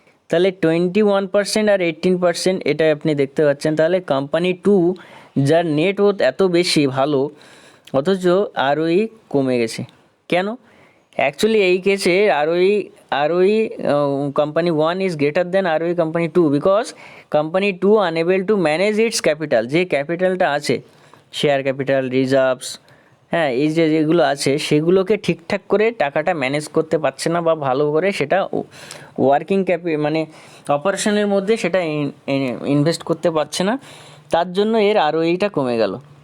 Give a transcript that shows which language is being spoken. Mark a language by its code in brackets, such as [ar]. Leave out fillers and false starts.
[bn] তাহলে 21% আর 18% এটা আপনি দেখতে পাচ্ছেন। তাহলে কোম্পানি 2 যার নেটওয়ার্থ এত বেশি ভালো, অথচ ROE কমে গেছে কেন? অ্যাকচুয়ালি এই কেসে [en] ROE company 1 is greater than ROE company 2 because company 2 unable to manage its capital। [bn] যে ক্যাপিটালটা আছে, শেয়ার ক্যাপিটাল, রিজার্ভস, হ্যাঁ, এই যেগুলো আছে সেগুলোকে ঠিকঠাক করে টাকাটা ম্যানেজ করতে পারছে না, বা ভালো করে সেটা ওয়ার্কিং মানে অপারেশনের মধ্যে সেটা ইনভেস্ট করতে পারছে না, তার জন্য এর ROE-টা কমে গেল।